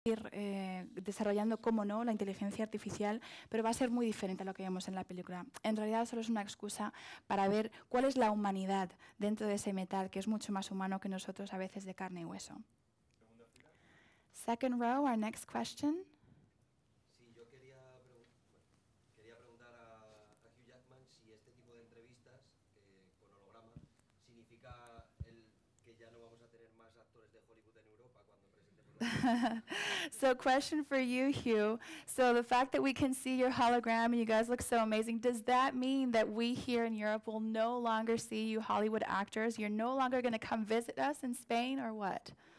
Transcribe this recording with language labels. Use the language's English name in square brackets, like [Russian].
[Spanish] desarrollando, cómo no, la inteligencia artificial, pero va a ser muy diferente a lo que vemos en la película. En realidad solo es una excusa para ver cuál es la humanidad dentro de ese metal, que es mucho más humano que nosotros, a veces de carne y hueso. [English] Second row, our next question. [Spanish] Sí, yo quería preguntar a Hugh Jackman si este tipo de entrevistas con holograma significa que ya no vamos a tener más actores de Hollywood en Europa cuando presentemos la [English] So question for you, Hugh. So the fact that we can see your hologram and you guys look so amazing, does that mean that we here in Europe will no longer see you Hollywood actors? You're no longer going to come visit us in Spain, or what?